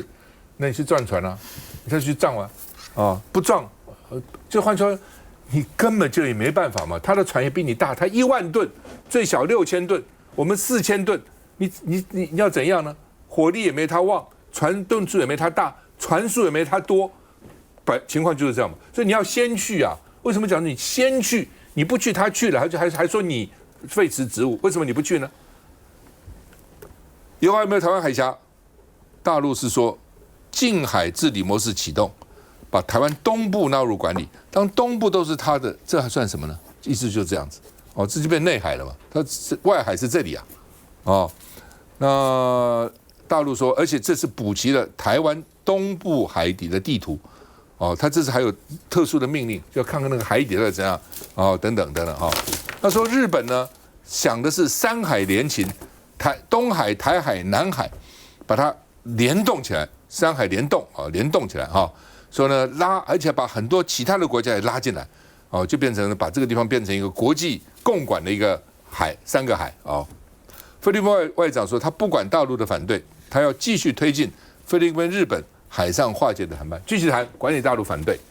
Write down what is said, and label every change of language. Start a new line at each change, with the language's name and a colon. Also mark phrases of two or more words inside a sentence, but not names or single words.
Chinese: 那你去撞船啊，你再去撞啊，不撞，就換說你根本就也沒辦法嘛。他的船也比你大，他1萬噸，最小6000噸，我們4000噸，你要怎樣呢？火力也沒他旺，船噸數也沒他大，船數也沒他多，情況就是這樣嘛。所以你要先去啊。為什麼講你先去？你不去，他去了，還說你廢弛職務，為什麼你不去呢？以後還有沒有台灣海峽？大陸是說近海治理模式啟動，把台灣東部納入管理。當東部都是他的，這還算什麼呢？意思就是這樣子哦，這就變內海了嘛。它外海是這裡啊，哦，那大陸說，而且這是補齊了台灣東部海底的地圖。哦，他這次還有特殊的命令，就要看看那個海底在怎樣，哦，等等等等哈。那說日本呢，想的是3海聯勤，東海、台海、南海，把它聯動起來，3海聯動啊，聯動起來哈。說呢而且把很多其他的國家也拉進來，哦，就變成把這個地方變成一個國際共管的一個海，3個海哦。菲律賓外長說，他不管大陸的反對，他要繼續推進菲律賓、日本海上划界的談判，繼續談，管你大陸反對。